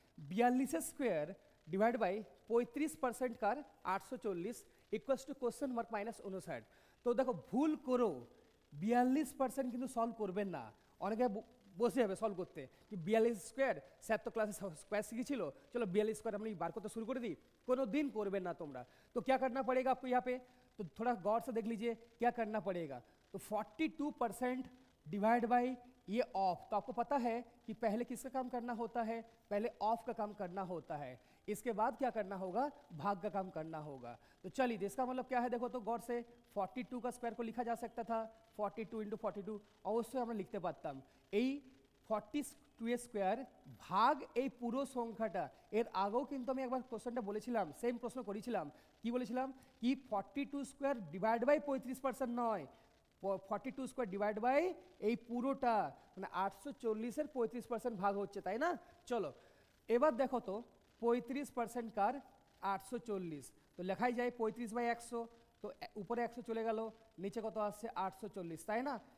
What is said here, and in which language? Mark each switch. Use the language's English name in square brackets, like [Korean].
[Bangla] 42 square divide by 35% car 840 equals to question mark -59। তো দেখো ভুল করো 42% কিন্তু সলভ করবেন না। অনেকে বসে যাবে সলভ করতে [Hindi] कि [Bangla] 42 স্কোয়ার, স্যার তো ক্লাসে স্কোয়ার শিখেছিল, চলো 42 স্কোয়ার [Hindi] हम बार करते शुरू कर दी। [Bangla] কোনো দিন করবেন না তোমরা। [Hindi] तो क्या करना पड़ेगा आपको यहाँ पे? तो थोड़ा गौर से देख लीजिए क्या करना पड़ेगा। तो 42% डिवाइड बाई ये ऑफ, तो आपको पता है कि पहले किसका काम करना होता है? पहले ऑफ का काम करना होता है, इसके बाद क्या करना होगा? भाग का काम करना होगा। तो चलिए इसका मतलब क्या है देखो तो गौर से 42 का स्क्वायर को लिखा जा सकता था 42 × 42, [Bangla] অবশ্যই আমরা লিখতে পারতাম এই 42 স্কোয়ার ভাগ এই পুরো সংখ্যাটা। এর আগেও কিন্তু আমি একবার কোশ্চেনটা বলেছিলাম, সেম প্রশ্ন করেছিলাম। কি বলেছিলাম? কি 42 স্কোয়ার ডিভাইড বাই 35% নয়, 42 স্কোয়ার ডিভাইড বাই এই পুরোটা, মানে 840-এর 35% ভাগ হচ্ছে, তাই না? চলো এবার দেখো তো 35% কার 840, তো লেখাই যায় 35/100, তো উপরে 100 চলে গেল, নিচে কত আসছে? 840, তাই না?